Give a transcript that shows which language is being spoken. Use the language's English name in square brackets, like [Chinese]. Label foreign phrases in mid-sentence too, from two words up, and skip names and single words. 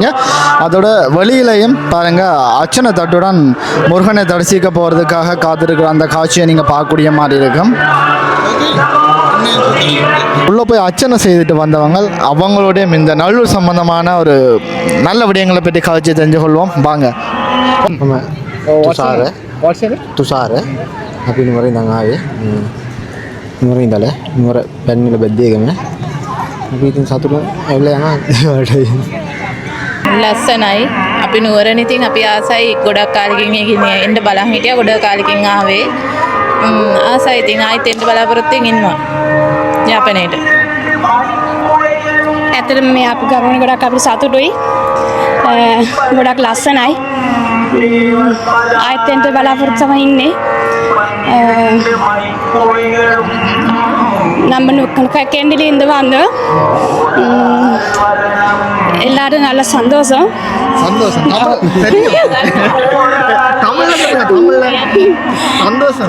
[Tamil] அதோட வெளியிலையும் பாருங்கள், அர்ச்சனை தட்டுடன் முருகனை தரிசிக்க போகிறதுக்காக காத்திருக்கிற அந்த காட்சியை நீங்கள் பார்க்கக்கூடிய மாதிரி இருக்கும். உள்ளே போய் அர்ச்சனை செய்துட்டு வந்தவங்க அவங்களுடைய இந்த நல்லூர் சம்பந்தமான ஒரு நல்ல விடயங்களை பற்றி காட்சியை தெரிஞ்சு கொள்வோம். வாங்க. [Sinhala] துஷார் අපි නුවරින් ඉඳන් ආවේ. නුවරින් ඉඳලා නුවර පැන්නිල බැද්දේගම. අපි ඉතින් සතුටු ඇවිල්ලා යනවා ඒවට. ලස්සනයි. අපි නුවරණ ඉතින් අපි ආසයි ගොඩක් කාලෙකින් එන්න බලන් හිටියා. ගොඩක් කාලෙකින් ආවේ. ආසයි ඉතින් ආයෙත් එන්න බලාපොරොත්තු වෙමින් ඉන්නවා. යාපනයේට. ඇත්තටම මේ අපි ගමන ගොඩක් අපිට සතුටුයි. ගොඩක් ලස්සනයි. ආයෙත් එන්න බලාපොරොත්තු වෙමින් ඉන්නේ. [Tamil] நம்ம கேண்டிலேருந்து வந்தோம். எல்லாரும் நல்ல சந்தோஷம். சந்தோஷம் சந்தோஷம்.